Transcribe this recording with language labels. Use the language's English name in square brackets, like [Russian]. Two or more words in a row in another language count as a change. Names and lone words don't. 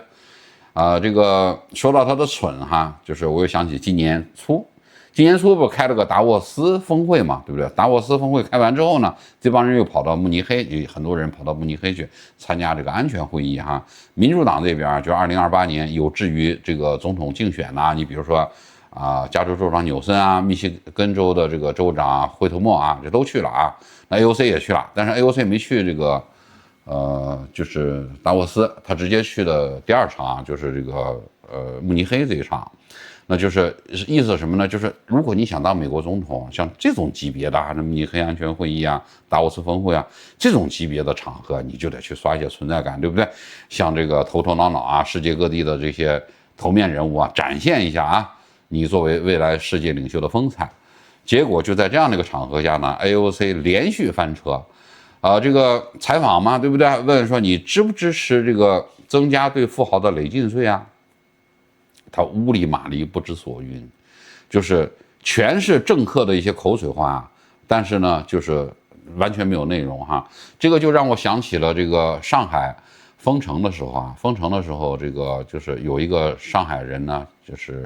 [Chinese] 這個說到他的蠢哈，就是我又想起今年初不是開了個達沃斯峰會嘛，對不對？達沃斯峰會開完之後呢，這幫人又跑到慕尼黑，有很多人跑到慕尼黑去參加這個安全會議哈。民主黨這邊就2028年有志於這個總統競選吶，你比如說。加州州長紐森啊，密西根州的這個州長惠特默啊，這都去了啊。那 AOC 也去了，但是 AOC 沒去這個，就是達沃斯，他直接去的第2場啊，就是這個慕尼黑這一場。那就是意思是什麼呢？就是如果你想當美國總統，像這種級別的慕尼黑安全會議啊、達沃斯峰會啊這種級別的場合，你就得去刷一些存在感，對不對？像這個頭頭腦腦啊，世界各地的這些頭面人物啊，展現一下啊。你作為未來世界領袖的風采，結果就在這樣的一個場合下呢 ，AOC 連續翻車，這個採訪嘛，對不對？問說你支不支持這個增加對富豪的累進稅啊？他烏里馬里不知所云，就是全是政客的一些口水話，但是呢，就是完全沒有內容哈。這個就讓我想起了這個上海封城的時候啊，封城的時候，這個就是有一個上海人呢，就是。